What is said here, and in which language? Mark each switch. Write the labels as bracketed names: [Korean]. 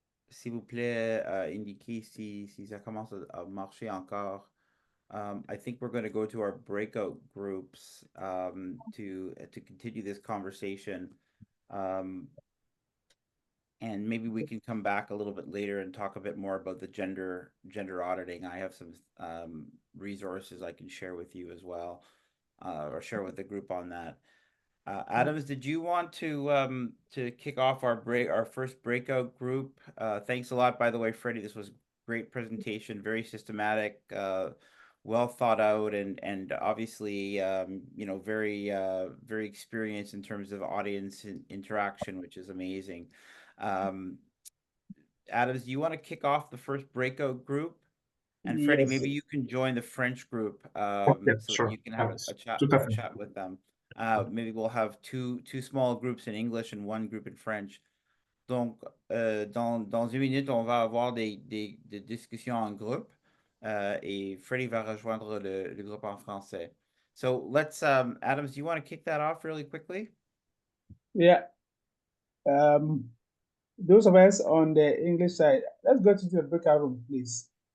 [French] S'il vous plaît, indiquez si ça commence à marcher encore. [English] I think we're going to go to our breakout groups to continue this conversation. And maybe we can come back a little bit later and talk a bit more about the gender auditing. I have some resources I can share with you as well, or share with the group on that. Adams, did you want to kick off our first breakout group? Thanks a lot, by the way, Freddie. This was a great presentation, very systematic, well thought out, and obviously very experienced in terms of audience interaction, which is amazing. Adams, do you want to kick off the first breakout group? And Freddie, Yes. maybe you can join the French group so sure. that you can have a chat with them. Maybe we'll have two small groups in English and one group in French. [French] Donc, dans une minute, on va avoir des discussions en groupe et Freddie va rejoindre le groupe en français. [English] So let's, Adams, do you want to kick that off really quickly? Yeah. Those of us on the English side, let's go to the breakout room, please.